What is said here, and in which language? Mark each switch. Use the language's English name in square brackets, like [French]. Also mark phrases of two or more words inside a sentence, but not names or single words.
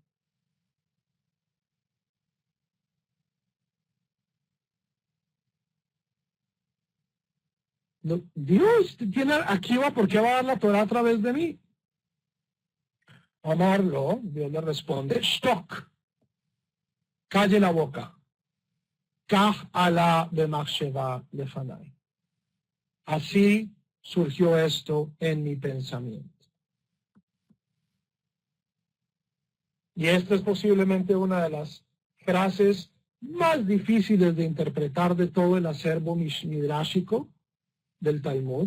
[Spanish] Dios tiene aquí va, ¿por qué va a dar la Torah a través de mí? Amarlo, Dios le responde, Shtok, calle la boca. [Hebrew] כך עלה במחשבה לפני. [Spanish] Así surgió esto en mi pensamiento. Y esta es posiblemente una de las frases más difíciles de interpretar de todo el acervo midrashico del Talmud.